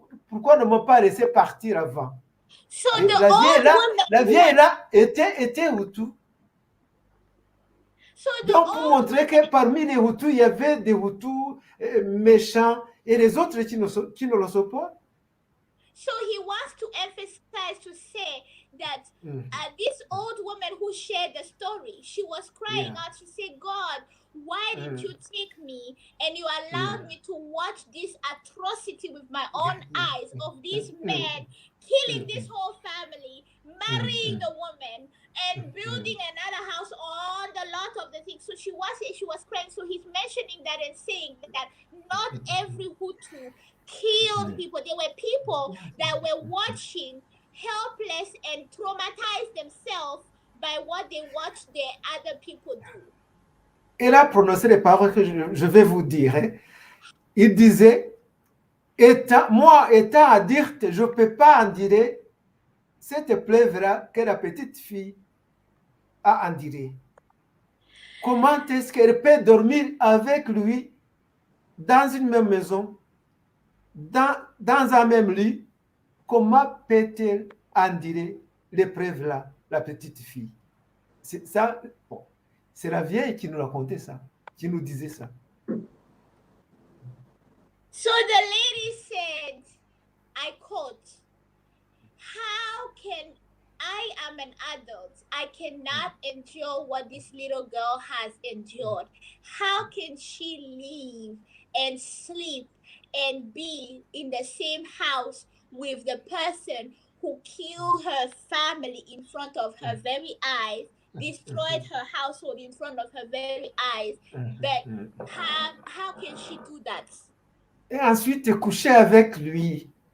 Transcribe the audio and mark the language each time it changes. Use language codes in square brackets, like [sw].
[fr] Pourquoi ne m'a pas laissé partir avant? [en] So [fr] la vieille là était Hutu. Donc pour montrer que parmi les Hutus, il y avait des Hutus méchants et les autres qui ne le sont pas. [en] So he wants to emphasize to say that this old woman who shared the story, she was crying out. She said, God, why did you take me and you allowed me to watch this atrocity with my own eyes of this man killing this whole family, marrying the woman, and building another house on the lot of the things? So she was crying. So he's mentioning that and saying that not every Hutu killed people. There were people that were watching, helpless and traumatized themselves by what they watched the other people do. [fr] Il a prononcé les paroles que je vais vous dire. Hein. Il disait, moi étant adulte, je ne peux pas endurer cette pleuve-là que la petite fille a endurée. Comment est-ce qu'elle peut dormir avec lui dans une même maison, dans un même lit? Comment peut-elle endurer l'épreuve là, la petite fille? C'est ça. Bon, c'est la vieille qui nous racontait ça, qui nous disait ça. [en] So the lady said, I quote, how can I am an adult. I cannot endure what this little girl has endured. How can she live and sleep and be in the same house with the person who killed her family in front of her very eyes, destroyed her household in front of her very eyes? But how can she do that? [fr] Et ensuite coucher avec lui.